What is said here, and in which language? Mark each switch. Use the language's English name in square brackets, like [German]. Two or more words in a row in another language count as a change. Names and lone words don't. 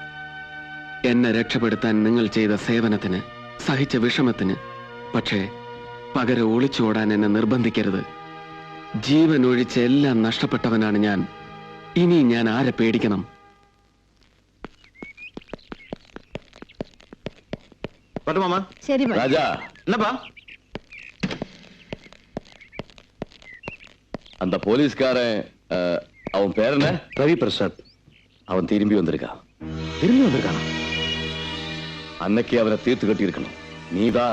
[Malayalam] എന്നെ രക്ഷപ്പെടുത്താൻ നിങ്ങൾ ചെയ്ത സേവനത്തിന്, സഹിച്ച വിഷമത്തിന്. പക്ഷേ പകരം ഒളിച്ചോടാൻ എന്നെ നിർബന്ധിക്കരുത്. ജീവൻ ഒഴിച്ച് എല്ലാം നഷ്ടപ്പെട്ടവനാണ് ഞാൻ. ഇനി ഞാൻ ആരെ പേടിക്കണം? ശരി [Tamil] ராஜா, என்னப்பா அந்த போலீஸ்காரன் அவன் பேர் என்ன? ரவி பிரசாத். அவன் திரும்பி வந்திருக்கான். அன்னைக்கு அவனை தீர்த்து கட்டி இருக்கணும். நீதான்